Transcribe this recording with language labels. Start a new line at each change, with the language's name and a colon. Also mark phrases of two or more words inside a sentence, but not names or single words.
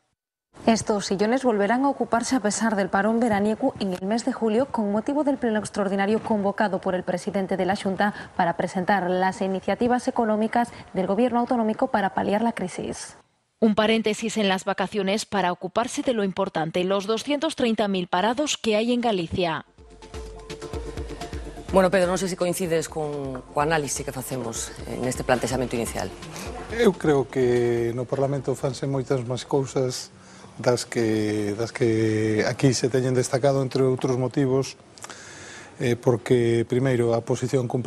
Spanish: Estos sillones volverán a ocuparse a pesar del parón veraniego en el mes de julio con motivo del pleno extraordinario convocado por el presidente de la Xunta para presentar las iniciativas económicas del gobierno autonómico para paliar la crisis. Un paréntesis en las vacaciones para ocuparse de lo importante, los 230.000 parados que hay en Galicia.
Galician: Bueno, Pedro, non sei se coincides co análise que facemos neste plantexamento inicial. Eu creo que no Parlamento fanse moitas máis cousas das que aquí se teñen destacado, entre outros motivos, porque, primeiro, a oposición cumpre